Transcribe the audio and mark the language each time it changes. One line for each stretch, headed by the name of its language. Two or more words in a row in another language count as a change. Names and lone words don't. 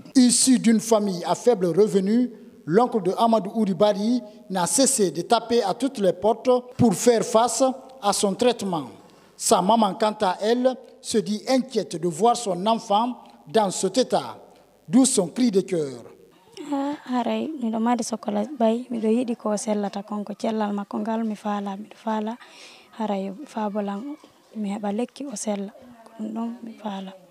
French: Issu d'une famille à faible revenu, l'oncle de Amadou Ouribari n'a cessé de taper à toutes les portes pour faire face à son traitement. Sa maman, quant à elle, se dit inquiète de voir son enfant dans cet état, d'où son cri de cœur.
Fula: Haray miɗo madi sokola bay miɗo yiɗi ko sellata konko cellal makko ngal mi faala miɗo faala haray faabolan mi heɓa lekki o sella ko ɗum ɗon mi faala.